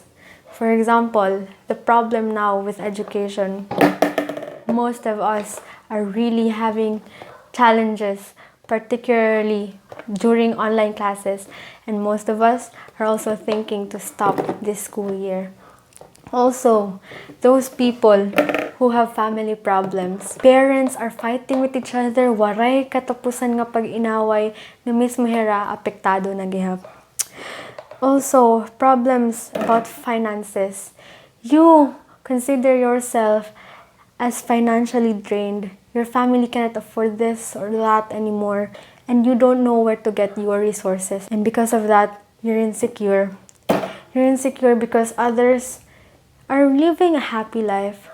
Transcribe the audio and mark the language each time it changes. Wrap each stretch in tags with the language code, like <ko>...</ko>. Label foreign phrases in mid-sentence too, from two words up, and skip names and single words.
<en>For example, the problem now with education, most of us are really having challenges, particularly during online classes, and most of us are also thinking to stop this school year. Also, those people who have family problems. Parents are fighting with each other,</en> <war>waray katapusan nga pag-inaway, na mismo hera apektado na gihap.</war> <en>Also, problems about finances. You consider yourself as financially drained. Your family cannot afford this or that anymore, and you don't know where to get your resources. And because of that, you're insecure. You're insecure because others are living a happy life.</en>